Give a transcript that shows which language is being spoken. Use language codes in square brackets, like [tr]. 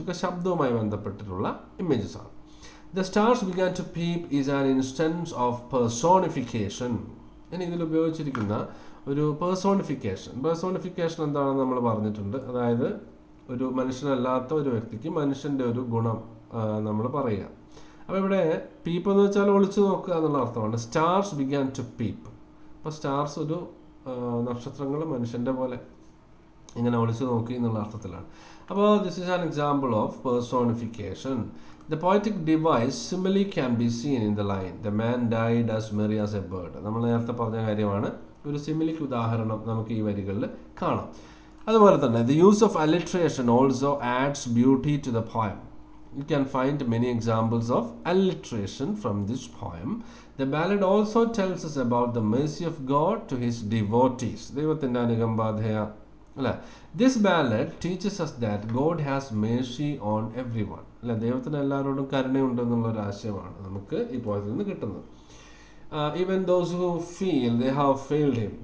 [ml] ഒക്കെ ശബ്ദവുമായി ബന്ധപ്പെട്ടിട്ടുള്ള ഇമേജസ് ആണ്. [en] The stars began to peep is an instance of personification. [ml] ഇനി ഇതിൽ ഉപയോഗിച്ചിരിക്കുന്ന ഒരു പേഴ്സോണിഫിക്കേഷൻ എന്താണെന്ന് നമ്മൾ പറഞ്ഞിട്ടുണ്ട്. അതായത് ഒരു മനുഷ്യനല്ലാത്ത ഒരു വ്യക്തിക്ക് മനുഷ്യൻ്റെ ഒരു ഗുണം നമ്മൾ പറയുക. അപ്പോൾ ഇവിടെ പീപ്പ് എന്ന് വെച്ചാൽ ഒളിച്ചു നോക്കുക എന്നുള്ള അർത്ഥമാണ്. [en] Stars began to peep. [ml] അപ്പോൾ സ്റ്റാർസ് ഒരു നക്ഷത്രങ്ങൾ മനുഷ്യൻ്റെ പോലെ ഇങ്ങനെ ഒളിച്ചു നോക്കി എന്നുള്ള അർത്ഥത്തിലാണ്. അപ്പോൾ [en] This is an example of personification. The poetic device simile can be seen in the line the man died as merry as a bird. [ml] നമ്മൾ നേരത്തെ പറഞ്ഞ കാര്യമാണ്. ഒരു സിമിലിക്ക് ഉദാഹരണം നമുക്ക് ഈ വരികളിൽ കാണാം. [en] അതുപോലെ തന്നെ the use of alliteration also adds beauty to the poem. You can find many examples of alliteration from this poem. The ballad also tells us about the mercy of God to his devotees. [ml] ദൈവത്തിൻ്റെ അനുകമ്പാധേയ അല്ലേ. [en] This ballad teaches us that God has mercy on everyone. [ml] അല്ല, ദൈവത്തിന് എല്ലാവരോടും കരുണയുണ്ടെന്നുള്ളൊരു ആശയമാണ് നമുക്ക് ഈ പോയത്തിൽ നിന്ന് കിട്ടുന്നത്. [en] Even those who feel they have failed him.